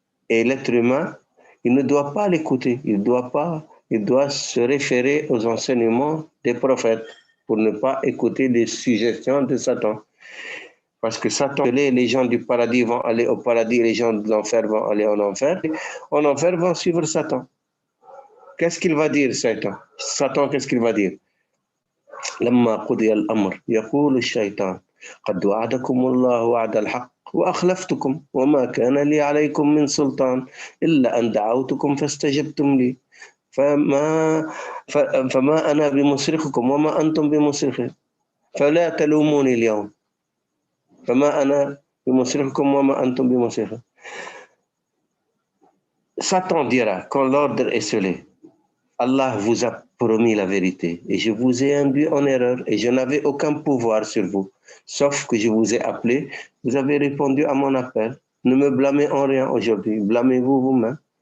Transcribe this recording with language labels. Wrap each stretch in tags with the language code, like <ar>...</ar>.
<fr>Et l'être humain, il ne doit pas l'écouter. Il doit se référer aux enseignements des prophètes pour ne pas écouter les suggestions de Satan. Parce que Satan, les gens du paradis vont aller au paradis, les gens de l'enfer vont aller en enfer. En enfer vont suivre Satan. Qu'est-ce qu'il va dire, Satan? Satan, qu'est-ce qu'il va dire?</fr> <ar>لما قضي الأمر يقول الشيطان قد وعدكم الله وعد الحق وأخلفتكم وما كان لي عليكم من سلطان إلا أن دعوتكم فاستجبتم لي فما أنا بمصرخكم وما أنتم بمصرخي فلا تلوموني اليوم فما أنا بمصرخكم وما أنتم بمصرخي.</ar> <fr>Satan dira quand l'ordre est scellé, Allah vous a promis la vérité et je vous ai induit en erreur et je n'avais aucun pouvoir sur vous, sauf que je vous ai appelé, vous avez répondu à mon appel. Ne me blâmez en rien aujourd'hui, blâmez-vous vous-même.</fr>